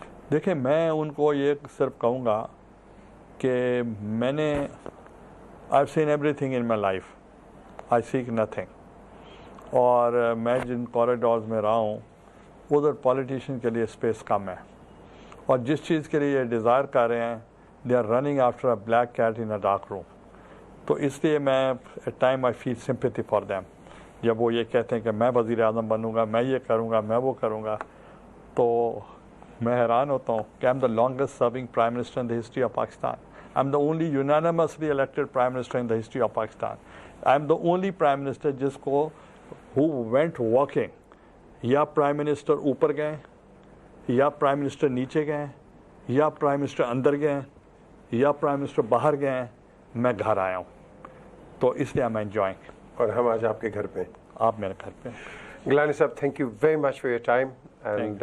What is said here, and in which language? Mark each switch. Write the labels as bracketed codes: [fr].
[ur] دیکھیں، میں ان کو یہ صرف کہوں گا کہ میں نے [en] I've seen everything in my life, I seek nothing. [ur] اور میں جن کوریڈورز میں رہا ہوں ادھر پولیٹیشین کے لیے اسپیس کم ہے، اور جس چیز کے لیے یہ ڈیزائر کر رہے ہیں [en] they are running after a black cat in a dark room. [ur] تو اس لیے میں [en] at time I feel sympathy for them. [ur] جب وہ یہ کہتے ہیں کہ میں وزیر اعظم بنوں گا، میں یہ کروں گا، میں وہ کروں گا، تو میں حیران ہوتا ہوں کہ [en] I'm the longest serving prime minister in the history of Pakistan. I'm the only unanimously elected prime minister in the history of Pakistan. I'm the only prime minister [ur] جس کو [en] who went walking. [ur] یا prime minister اوپر گئے، یا prime minister نیچے گئے، یا prime minister اندر گئے، یا پرائم منسٹر باہر گئے، میں گھر آیا ہوں. تو اس لیے میں انجوائنگ. اور ہم آج آپ کے گھر پہ، آپ میرے گھر پہ. [en] گیلانی صاحب، thank you very much for your time and